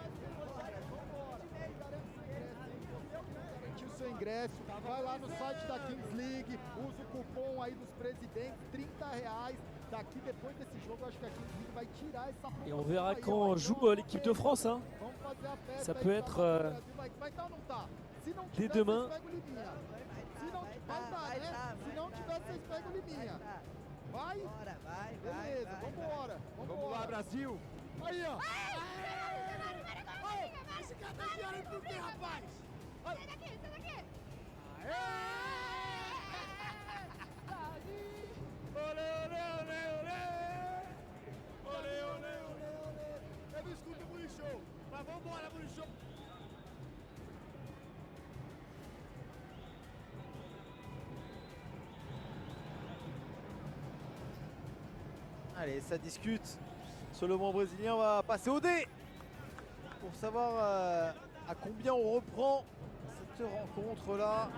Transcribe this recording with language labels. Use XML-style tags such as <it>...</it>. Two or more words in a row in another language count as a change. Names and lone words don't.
<pt>O seu ingresso, vai lá no site da Kings League, usa o cupom aí dos presidentes, R$30. Daqui depois desse jogo, acho que a Kings League vai tirar essa promoção.</pt> <fr>Et on verra</fr> <pt>aí,</pt> <fr>quand</fr> <pt>ó.</pt> <fr>joue l'équipe de France, hein.</fr> <pt>Vamos fazer a festa</pt> <fr>Ça</fr> <pt>aí,</pt> <fr>peut</fr> <pt>o</pt> <fr>être</fr> <pt>Brasil vai tá ou não tá? Se não</pt> <fr>dès</fr> <pt>tiver,</pt> <fr>demain.</fr> <pt>vocês pegam o Liminha. Se não vai dar, né? Se não tiver, vocês pegam o Liminha. Vai? Beleza, vambora. Vamos lá, Brasil. Aí, ó. Esse cara tá enfiando aí por quê, rapaz? Sai daqui, sai daqui. Olê, olê, olê, olê. Olê, olê, olê, olê. Eu não escuto o Show, mas vambora, Show.</pt> <fr>Allez, ça discute sur le banc brésilien. On va passer au dé pour savoir à combien on reprend cette rencontre-là.</fr>